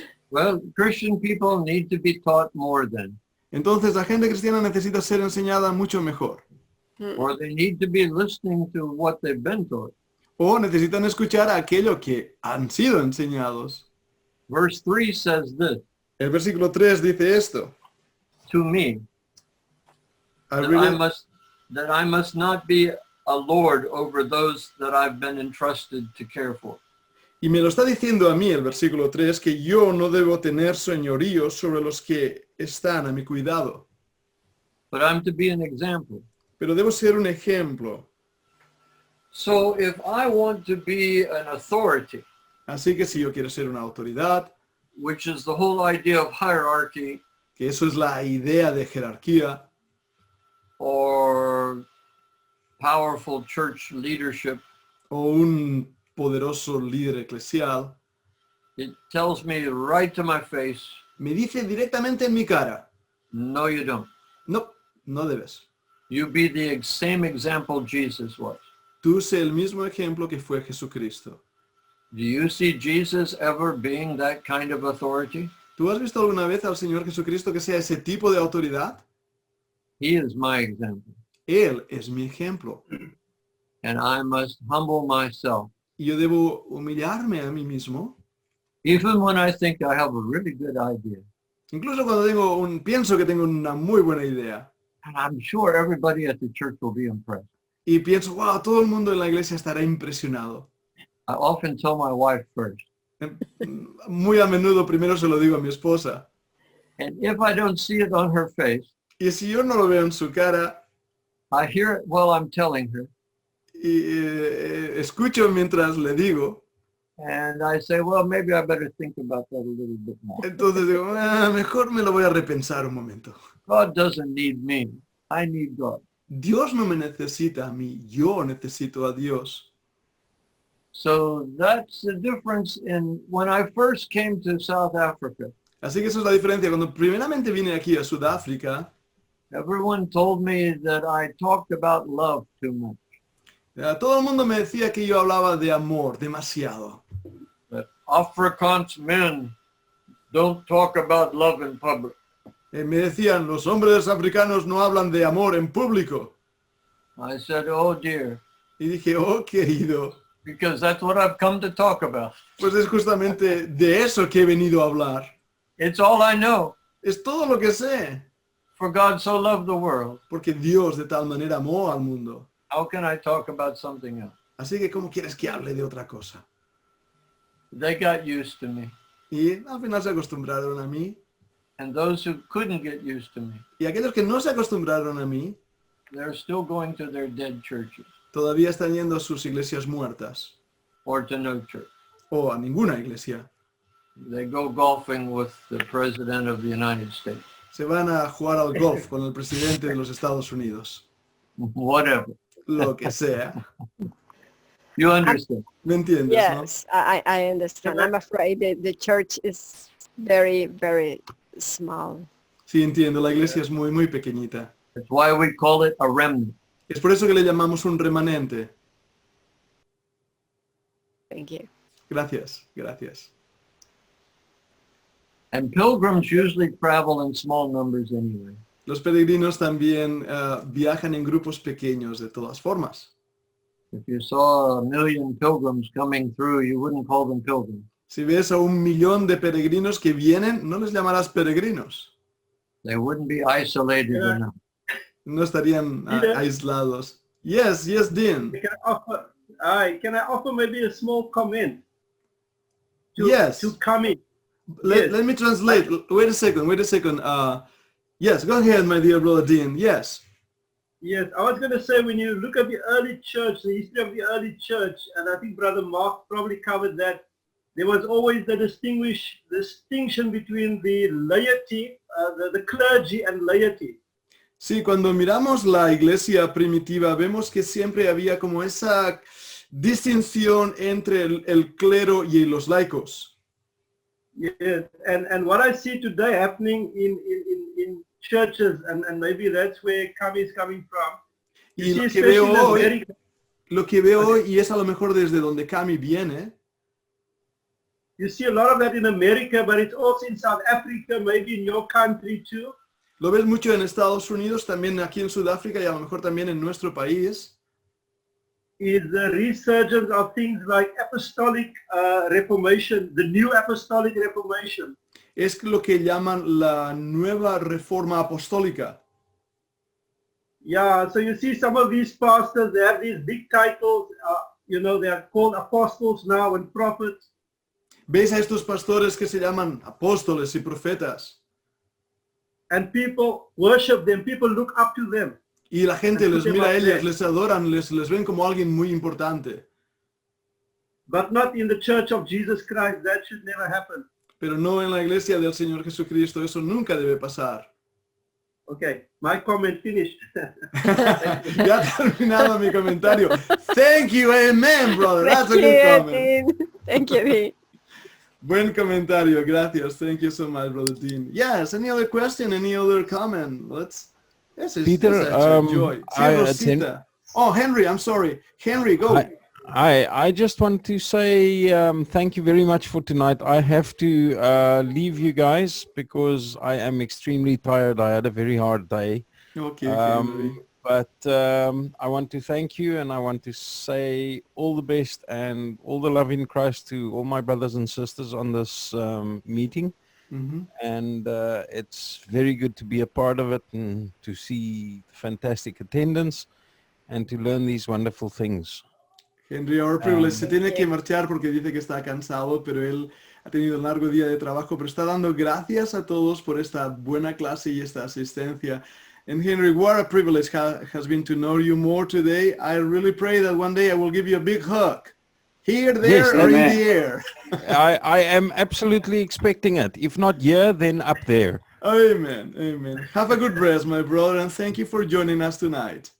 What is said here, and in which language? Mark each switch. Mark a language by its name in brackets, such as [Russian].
[English] Well, Christian people need to be taught more then, [Spanish] Entonces la gente cristiana necesita ser enseñada mucho mejor. [English] or they need to be listening to what they've been taught. [Spanish] O necesitan escuchar aquello que han sido enseñados. [English] Verse 3 says this, [Spanish] El versículo 3 dice esto. [English] to me, I that read it. that I must not be a lord over those that I've been entrusted to care for. [Spanish] Y me lo está diciendo a mí el versículo 3, que yo no debo tener señorío sobre los que están a mi cuidado, [English] But I'm to be an example. [Spanish] pero debo ser un ejemplo. [English] So if I want to be an authority, [Spanish] Así que si yo quiero ser una autoridad, [English] which is the whole idea of hierarchy [Spanish] que eso es la idea de jerarquía [English] or powerful church leadership, [Spanish] o un poderoso líder eclesial, [English] it tells me right to my face, [Spanish] me dice directamente en mi cara, [English] no, you don't. [Spanish] no, no debes. [English] You be the same example Jesus was. [Spanish] Tú sé el mismo ejemplo que fue Jesucristo. [English] Do you see Jesus ever being that kind of authority? [Spanish] ¿Tú has visto alguna vez al Señor Jesucristo que sea ese tipo de autoridad? [English] He is my example. [Spanish] Él es mi ejemplo. [English] And I must humble myself. [Spanish] Y yo debo humillarme a mí mismo, [English] Even when I think I have a really good idea. [Spanish] incluso cuando pienso que tengo una muy buena idea. [English] And I'm sure everybody at the church will be impressed. [Spanish] Y pienso, wow, todo el mundo en la iglesia estará impresionado. [English] I often tell my wife first. [Spanish] Muy a menudo primero se lo digo a mi esposa. [English] And if I don't see it on her face, [Spanish] Y si yo no lo veo en su cara [English] I hear it while I'm telling her. [Spanish] y escucho mientras le digo, [English] And I say, well, maybe I better think about that a little bit more. [Spanish] entonces digo, mejor me lo voy a repensar un momento. [English] God doesn't need me. I need God. [Spanish] Dios no me necesita a mí, yo necesito a Dios. [English] So that's the difference in when I first came to South Africa. [Spanish] Así que esa es la diferencia. Cuando primeramente vine aquí a Sudáfrica, [English] Everyone told me that I talked about love too much. [Spanish] todo el mundo me decía que yo hablaba de amor demasiado. [English] That Afrikaans men don't talk about love in public. [Spanish] Me decían, los hombres africanos no hablan de amor en público. [English] I said, oh dear, [Spanish] Y dije, oh querido, [English] because that's what I've come to talk about. [Spanish] pues es justamente de eso que he venido a hablar. [English] It's all I know. [Spanish] Es todo lo que sé. [English] For God so loved the world. [Spanish] Porque Dios de tal manera amó al mundo. [English] How can I talk about something else? [Spanish] Así que, ¿cómo quieres que hable de otra cosa? [English] They got used to me. [Spanish] Y al final se acostumbraron a mí. [English] And those who couldn't get used to me, [Spanish] Y aquellos que no se acostumbraron a mí, [English] they're still going to their dead churches [Spanish] todavía están yendo a sus iglesias muertas. [English] or to no church. [Spanish] O a ninguna iglesia. [English] They go golfing with the President of the United States. [Spanish] Se van a jugar al golf con el presidente de los Estados Unidos. [English] Whatever. [Spanish] Lo que sea. [English] You understand? [Spanish] ¿Me entiendes, [English] Yes, I understand. I'm afraid that the church is very, very small. [Spanish] no? Sí, entiendo. La iglesia es muy, muy pequeñita. [English] That's why we call it a remnant. [Spanish] Es por eso que le llamamos un remanente. [English] Thank you. [Spanish] Gracias, gracias. [English] And pilgrims usually travel in small numbers anyway. [Spanish] Los peregrinos también viajan en grupos pequeños de todas formas. [English] If you saw 1 million pilgrims coming through, you wouldn't call them pilgrims. [Spanish] Si ves a 1.000.000 de peregrinos que vienen, no les llamarás peregrinos. [English] They wouldn't be isolated enough. [Spanish] No estarían [English] Peter? aislados. Yes, yes, Dean. Can I offer maybe a small comment? Yes. To come in. Let, Yes. let me translate. Wait a second. Yes, go ahead, my dear brother Dean. Yes. Yes, I was going to say when you look at the early church, the history of the early church, and I think Brother Mark probably covered that, there was always the distinction between the laity, the clergy and laity. [Spanish] Sí, cuando miramos la iglesia primitiva, vemos que siempre había como esa distinción entre el clero y los laicos. [English] Yes, and what I see today happening in churches, and maybe that's where Kami is coming from. [Spanish] Y [English] You [Spanish] lo [English] see, [Spanish] que veo [English] especially in [Spanish] hoy, [English] America, [Spanish] lo que veo hoy, y es a lo mejor desde donde Cami viene, [English] you see a lot of that in America, but it's also in South Africa, maybe in your country too. [Spanish] lo ves mucho en Estados Unidos, también aquí en Sudáfrica y a lo mejor también en nuestro país, [English] Is the resurgence of things like apostolic reformation, the new apostolic reformation. [Spanish] es lo que llaman la nueva reforma apostólica. [English] Yeah, so you see some of these pastors, they have these big titles, they are called apostles now and prophets. [Spanish] Ves a estos pastores que se llaman apóstoles y profetas [English] And people worship them, people look up to them. [Spanish] Y la gente [English] And [Spanish] les [English] put them [Spanish] mira a [English] up [Spanish] ellos, [English] there. [Spanish] les adoran, les ven como alguien muy importante. [English] But not in the church of Jesus Christ. That should never happen. [Spanish] Pero no en la iglesia del Señor Jesucristo, eso nunca debe pasar. [English] Okay, my comment finished. [Spanish] Ya ha terminado mi comentario. [English] Thank you, amen, brother. That's a Thank good you, comment. Dean. Thank you, Dean. [Spanish] Buen comentario, gracias. [English] Thank you so much, brother Dean. Yes, any other question, any other comment? Peter, enjoy. [Spanish] Sí, [English] I Rosita. Oh, Henry, I'm sorry. Henry, go. I just want to say thank you very much for tonight. I have to leave you guys because I am extremely tired. I had a very hard day. Okay, Henry. But I want to thank you, and I want to say all the best and all the love in Christ to all my brothers and sisters on this meeting. Mhm. And it's very good to be a part of it and to see fantastic attendance and to learn these wonderful things. [Spanish] Henry, [English] our privilege, [Spanish] se tiene que marchar porque dice que está cansado, pero él ha tenido un largo día de trabajo, pero está dando gracias a todos por esta buena clase y esta asistencia. [English] And Henry, what a privilege has been to know you more today. I really pray that one day I will give you a big hug. Here, there, Yes, or in amen. the air. I am absolutely expecting it. If not here, then up there. Amen, amen. Have a good rest, my brother, and thank you for joining us tonight.